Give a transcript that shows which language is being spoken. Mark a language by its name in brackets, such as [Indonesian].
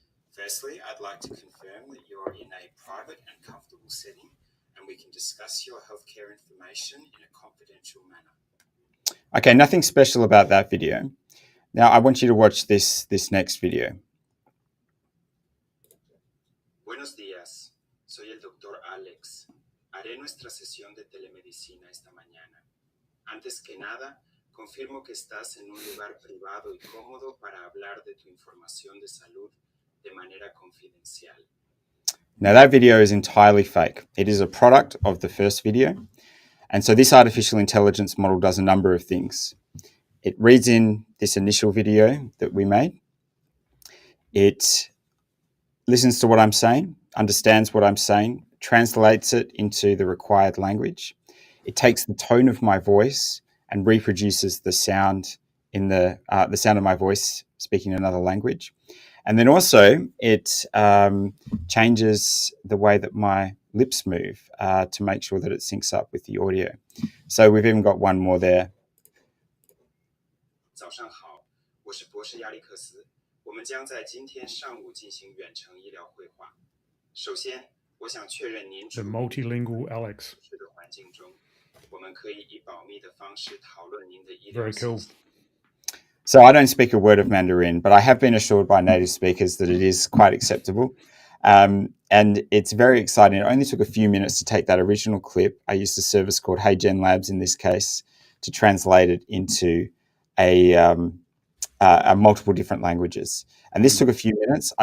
[English] Firstly, I'd like to confirm that you are in a private and comfortable setting, and we can discuss your healthcare information in a confidential manner. Okay, nothing special about that video. Now I want you to watch this next video. [Spanish] Buenos días, soy el doctor Alex. Haré nuestra sesión de telemedicina esta mañana. Antes que nada, confirmo que estás en un lugar privado y cómodo para hablar de tu información de salud de manera confidencial. [English] Now that video is entirely fake. It is a product of the first video. And so this artificial intelligence model does a number of things. It reads in this initial video that we made. It listens to what I'm saying, understands what I'm saying, translates it into the required language. It takes the tone of my voice and reproduces the sound in the sound of my voice speaking another language. And then also it changes the way that my lips move to make sure that it syncs up with the audio. So we've even got one more there. [Chinese] 早上好，我是博士亚历克斯。我们将在今天上午进行远程医疗会话。首先，我想确认您 [English] The multilingual Alex. [Chinese] 的环境中，我们可以以保密的方式讨论您的医疗。 [English] Very cool. So I don't speak a word of Mandarin, but I have been assured by native speakers that it is quite acceptable. And it's very exciting. It only took a few minutes to take that original clip. I used a service called Hey Gen Labs in this case to translate it into a multiple different languages. And this took a few minutes.